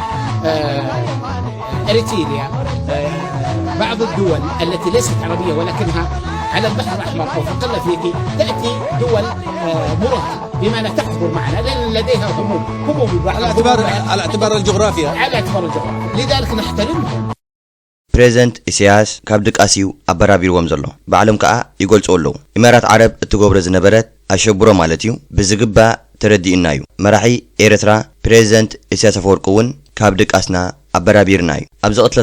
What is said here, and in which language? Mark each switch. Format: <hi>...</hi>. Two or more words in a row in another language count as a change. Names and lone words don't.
<ar>إريتريا بعض الدول التي ليست عربية ولكنها على البحر الأحمر أو في القلة الأفريقية تأتي دول مرهقة بمعنى تحضر معنا لأن لديها هموم على اعتبار الجغرافيا لذلك نحترمهم</ar> <ti>ፕሬዚደንት ኢሳያስ ካብ ድቃሲው ኣበራቢርዎም ዘሎ ባዕሎም ከዓ ይገልጹ ኣለዉ ኢማራት ዓረብ እትገብሮ ዝነበረት ኣሸብሮ ማለት እዩ ብዝግባእ ተረዲእና እዩ መራሒ ኤርትራ ፕሬዚደንት ኢሳያስ አፈወርቂ እውን ካብ ድቃስና ኣበራቢርና እዩ ኣብዚ ቅትለት</ti>